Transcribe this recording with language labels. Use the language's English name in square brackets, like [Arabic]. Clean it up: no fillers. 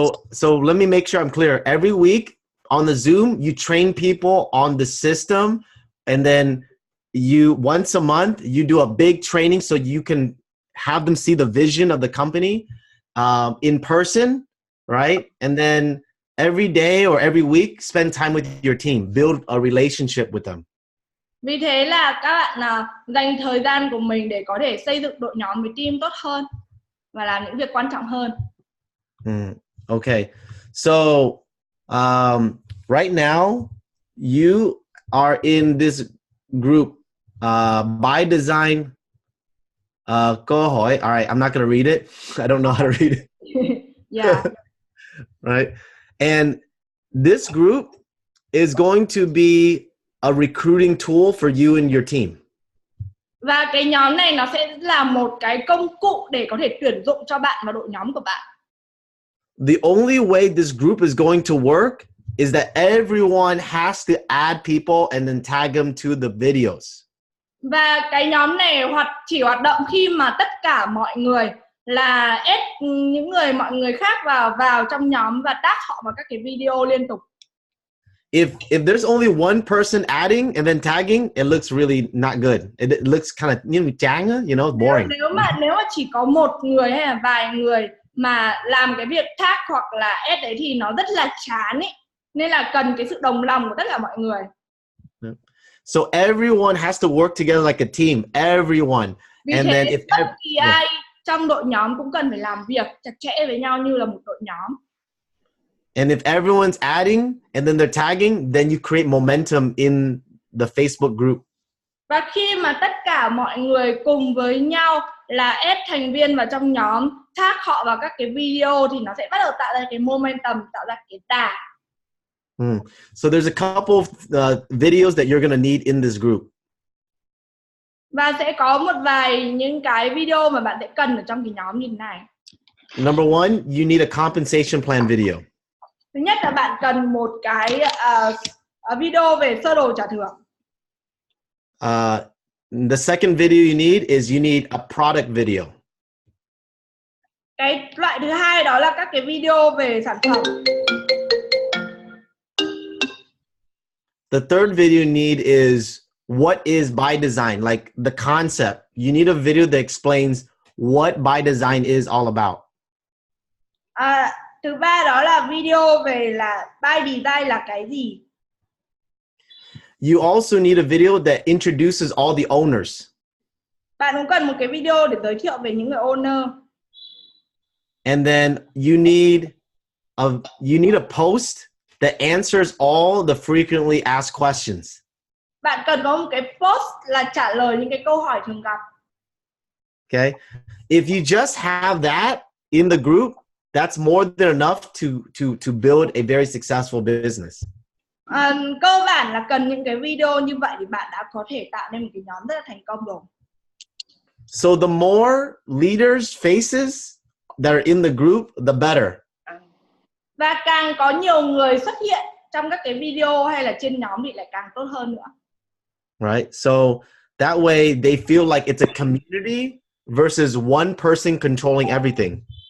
[English] So let me make sure I'm clear. Every week on the Zoom, you train people on the system, and then once a month you do a big training so you can have them see the vision of the company in person, right? And then every day or every week, spend time with your team, build a relationship with them. [Vietnamese] Vì thế là các bạn dành thời gian của mình để có thể xây dựng đội nhóm với team tốt hơn và làm những việc quan trọng hơn. [English] Okay, so right now you are in this group, Bydzyne. [Vietnamese] Câu hỏi. [English] All right, I'm not going to read it. I don't know how to read it. Yeah. Right, and this group is going to be a recruiting tool for you and your team. [Vietnamese] Và cái nhóm này nó sẽ là một cái công cụ để có thể tuyển dụng cho bạn và đội nhóm của bạn. [English] The only way this group is going to work is that everyone has to add people and then tag them to the videos. [Vietnamese] Và cái nhóm này chỉ hoạt động khi mà tất cả mọi người là add mọi người khác vào trong nhóm và tag họ vào các cái video liên tục. [English] If there's only one person adding and then tagging, it looks really not good. It looks kind of [Vietnamese] chán, [English] boring. [Vietnamese] Nếu mà chỉ có một người hay là vài người mà làm cái việc tag hoặc là add đấy thì nó rất là chán ấy. Nên là cần cái sự đồng lòng của tất cả mọi người. [English] So everyone has to work together like a team. Everyone. [Vietnamese] Vì [English] And [Vietnamese] thế [English] then if [Vietnamese] bất kỳ ai trong đội nhóm cũng cần phải làm việc chặt chẽ với nhau như là một đội nhóm. [English] And if everyone's adding and then they're tagging, then you create momentum in the Facebook group. [Vietnamese] Và khi mà tất cả mọi người cùng với nhau là add thành viên vào trong nhóm, tag họ vào các cái video thì nó sẽ bắt đầu tạo ra cái momentum, tạo ra cái đà. [English] So there's a couple of videos that you're going to need in this group. [Vietnamese] Và sẽ có một vài những cái video mà bạn sẽ cần ở trong cái nhóm như thế này. [English] Number one, you need a compensation plan video. [Vietnamese] Thứ nhất là bạn cần một cái video về sơ đồ trả thưởng. [English] The second video you need a product video. [Vietnamese] Cái loại thứ hai đó là các cái video về sản phẩm. [English] The third video you need is what is Bydzyne, like the concept. You need a video that explains what Bydzyne is all about. [Vietnamese] Thứ ba đó là video về là Bydzyne là cái gì. [English] You also need a video that introduces all the owners. [Vietnamese] Bạn cũng cần một cái video để giới thiệu về những người owner. [English] And then you need a post that answers all the frequently asked questions. [Vietnamese] Bạn cần có một cái post là trả lời những cái câu hỏi thường gặp. [English] Okay? If you just have that in the group, that's more than enough to build a very successful business. [Vietnamese] Cơ bản là cần những cái video như vậy thì bạn đã có thể tạo nên một cái nhóm rất là thành công rồi. [English] So the more leaders' faces that are in the group, the better. [Vietnamese] Và càng có nhiều người xuất hiện trong các cái video hay là trên nhóm thì lại càng tốt hơn nữa. [English] Right? So that way they feel like it's a community versus one person controlling everything.